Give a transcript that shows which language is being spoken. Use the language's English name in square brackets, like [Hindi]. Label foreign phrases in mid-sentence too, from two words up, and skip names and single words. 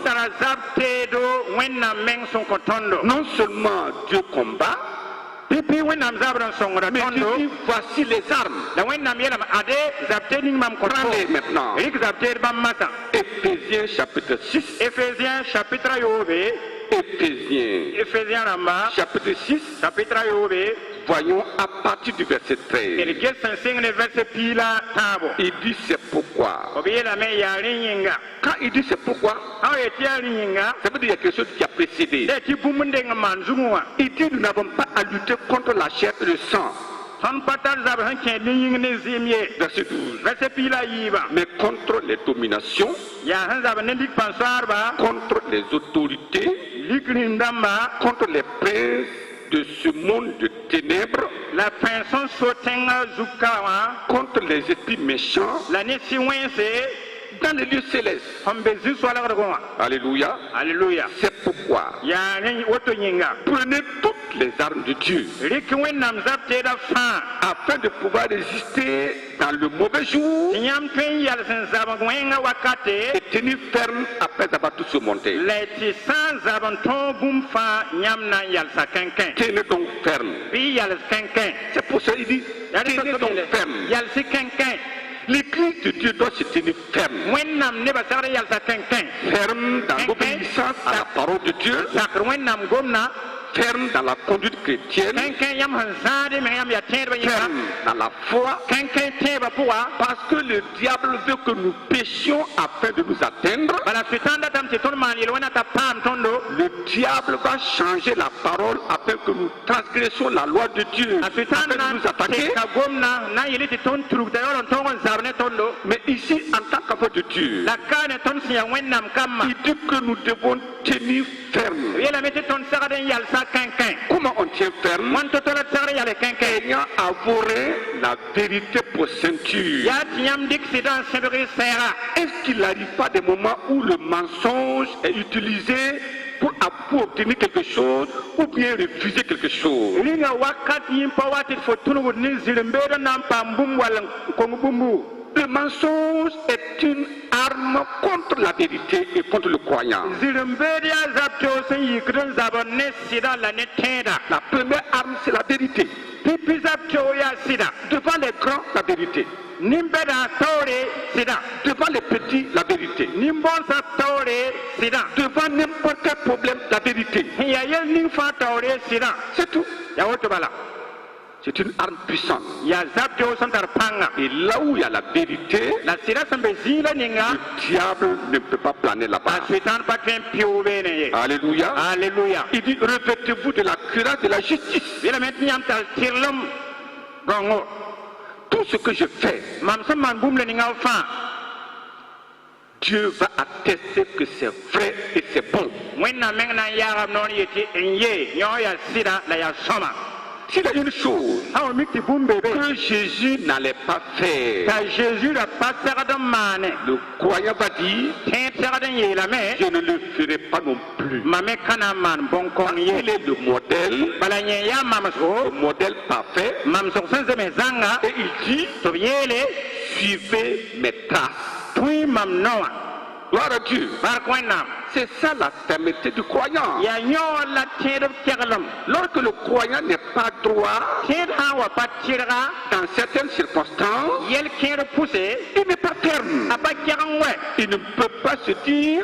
[French] Non seulement Dieu combat, mais Dieu dit, voici les armes. Prends-les maintenant. Éphésiens chapitre 6. Éphésiens chapitre 6. voyons à partir du verset 13. [Mossi] El ges sẽn sɩng ne vɛrse piila tãabo. [French] Il dit c'est pourquoi. [Mossi] B yeelame yaa rẽ yĩnga. [French] Quand il dit c'est pourquoi, [Mossi] A wa yetɩ yaa rẽ yĩnga. [French] ça veut dire qu'il y a quelque chose qui a précédé. [Mossi] La tɩ bũmb n deng n maan zugẽ wã. [French] Il dit nous n'avons pas à lutter contre la chair et le sang. [Mossi] Tõnd pa tar zab sẽn kẽ ne yĩng ne zɩɩm ye. [French] Verset 12. [Mossi] Vɛrse piila yiibã. [French] Mais contre les dominations, [Mossi] Yaa sẽn zab ne lik pãn-soaarba. [French] contre les autorités, [Mossi] Lik rĩm-dãmba. [French] contre les princes de ce monde de ténèbres, [Mossi] La pãen sẽn so tẽngã zug-ka wã. [French] contre les esprits méchants [Mossi] La ne sɩ-wẽnse. [French] dans les lieux célestes. [Mossi] Sẽn be zĩ-soalgdg wã. [French] Alléluia. [Mossi] Alléluia. [French] C'est pourquoi [Mossi] Yaa rẽ woto yĩnga. [French] prenez toutes les armes de Dieu [Mossi] Rɩk wẽnnaam zab teedã fãa. [French] afin de pouvoir résister dans le mauvais jour [Mossi] Tɩ yãmb tõe n yɛls n zabg wẽngã wakate. [French] et tenir ferme après avoir tout surmonté. [Mossi] La tɩ sã n zab n tõog bũmb fãa yãmb na n yalsa kẽnkẽ. [French] Tenez donc ferme. [Mossi] Bɩ y yals kẽnkẽ. [French] C'est pour ça qu'il dit [Mossi] Yaa rẽ [French] tenez donc ferme. [Mossi] yalsy kẽnkẽ. [French] L'église de Dieu doit se tenir ferme. [Mossi] Wẽnnaam nebã segd n yalsa kẽnkẽ. [French] Ferme dans l'obéissance à la parole de Dieu. [Mossi] Zakr wẽnnaam gomna. [French] Ferme dans la conduite chrétienne. [Mossi] Kẽnkẽ yãmb sẽn zãade me yãmb yaa tẽedbã yĩnga. [French] Ferme dans la foi. [Mossi] Kẽnkẽ tẽebã pʋga. [French] Parce que le diable veut que nous péchions afin de nous atteindre. [Mossi] Bala sʋɩtãan datame tɩ tõnd maan yel-wẽnã t'a paam tõndo. [French] Le diable va changer la parole afin que nous transgressions la loi de Dieu, [Mossi] A [French] afin [Mossi] sʋɩtãan [French] de [Mossi] na [French] nous attaquer. [Mossi] tɩka gomna na n yɩl tɩ tõnd turug t'a yaool n tõog n zab ne tõndo. [French] Mais ici, en tant qu'enfant de Dieu, [Mossi] La kaa ne tõnd sẽn yaa wẽnnaam kamma. [French] il dit que nous devons tenir ferme. [Mossi] B yeelame tɩ tõnd segd n yalsa kẽnkẽ. [French] Comment on tient ferme? [Mossi] Wãn to-to la d segd n yal kẽnkẽ. [French] Ayant avoué la vérité pour ceinture. [Mossi] Yaa tɩ yãmb dɩk sɩdã n sẽbg y sɛɛga. [French] Est-ce qu'il n'arrive pas des moments où le mensonge est utilisé pour obtenir quelque chose ou bien refuser quelque chose? [Mossi] Rĩnga wakat yĩn pa wa tɩ d fo tũnugd ne zĩrem-beedã na n paam bũmb wall n kong bũmbu. [French] Le mensonge est une arme contre la vérité et contre le croyant. [Mossi] Zĩrem-beed yaa zab toog sẽn yikd n zab ne sɩda la ne tẽeda. [French] La première arme, c'est la vérité. [Mossi] Pipi zab toog yaa sɩda. [French] Devant les grands, la vérité. [Mossi] Nin-bɛdã taoore sɩda. [French] Devant les petits, la vérité. [Mossi] Nin-bõnsã taoore sɩda. [French] Devant n'importe quel problème, la vérité. [Mossi] Sẽn yaa yel ning fãa taoore sɩda. [French] C'est tout. [Mossi] Yaa woto bala. [French] C'est une arme puissante. [Mossi] Yaa zab toog sẽn tar pãnga. [French] Et là où il y a la vérité, [Mossi] La sɩda sẽn be zĩigã ninga. [French] le diable ne peut pas planer [Mossi] A [French] là-bas. [Mossi] sʋɩtãan pa tõe n pɩʋʋ beene ye. [French] Alléluia. [Mossi] Alléluia. [French] Il dit, revêtez-vous de la cuirasse de la justice. [Mossi] Yeelame tɩ yãmb tar tɩrlem gãngo. [French] Tout ce que je fais, [Mossi] Mam sẽn maan bũmb le ninga fãa. [French] Dieu va attester que c'est vrai et c'est bon. [Mossi] Wẽnnaam meng na n yaagb noor yetɩ n yee yõ yaa sɩda la yaa sõma. [French] S'il y a une chose [Mossi] A wa mik tɩ bũmb be be. [French] que Jésus n'allait pas faire, [Mossi] T'a Jésus ra pa segd n maane. [French] le croyant va dire, [Mossi] Tẽed segd n yeelame. [French] je ne le ferai pas non plus. [Mossi] Mame ka na n maan bõn-kõng [French] Il [Mossi] ye. [French] est le modèle, [Mossi] Bala yẽ yaa [French] le [Mossi] mamsgo. [French] modèle parfait. [Mossi] Mamsg sẽn zeme zãnga. [French] Et il dit, [Mossi] Tɩ b yeele [French] suivez mes traces. [Mossi] tõe mam nao wã. [French] Gloire à Dieu. [Mossi] Bark Wẽnnaam. [French] C'est ça la fermeté du croyant. [Mossi] Yaa yõor la tẽedb teglem. [French] Lorsque le croyant n'est pas droit [Mossi] Tẽed sã n wa pa tɩrga. [French] dans certaines circonstances, [Mossi] Yel kẽed pʋse. [French] il n'est pas ferme. [Mossi] A pa kɛg n wɛ. [French] Il ne peut pas se dire